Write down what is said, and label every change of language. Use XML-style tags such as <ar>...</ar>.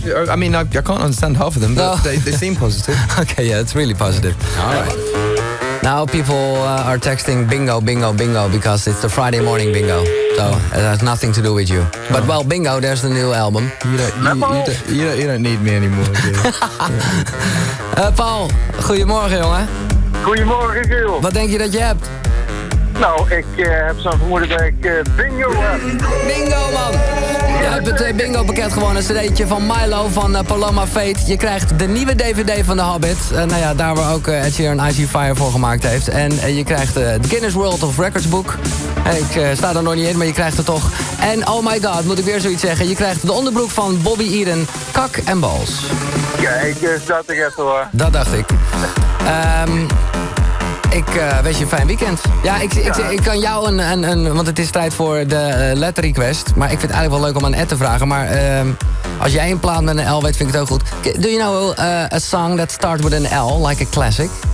<en>I mean, I can't understand half of them, but they seem positive. Okay, yeah, it's really positive. All right. Now people are texting bingo because it's the Friday morning bingo. So it has nothing to do with you. But well, bingo, there's the new album. You don't need me anymore.</en> <nl>Paul, goedemorgen jongen. Goedemorgen, Giel. Wat denk je dat je hebt? Nou, ik heb zo'n vermoeden dat ik bingo heb. Bingo, man! Je hebt het bingo-pakket gewonnen. Een cd'tje van Milo van Paloma Fate. Je krijgt de nieuwe DVD van The Hobbit. Daar waar ook Ed Sheeran Icy Fire voor gemaakt heeft. En je krijgt de Guinness World of Records boek. Ik sta er nog niet in, maar je krijgt het toch. En</nl> <en>oh my god,</en> <nl>moet ik weer zoiets zeggen. Je krijgt de onderbroek van Bobby Eden. Kak en bals. Kijk, dat ik even hoor. Dat dacht ik. Ik wens je een fijn weekend. Ja, ik kan jou want het is tijd voor de letter request. Maar ik vind het eigenlijk wel leuk om aan Ed te vragen. Maar als jij een plaat met een L weet, vind ik het ook goed.</nl> <en>Do you know a song that starts with an L, like a classic?</en>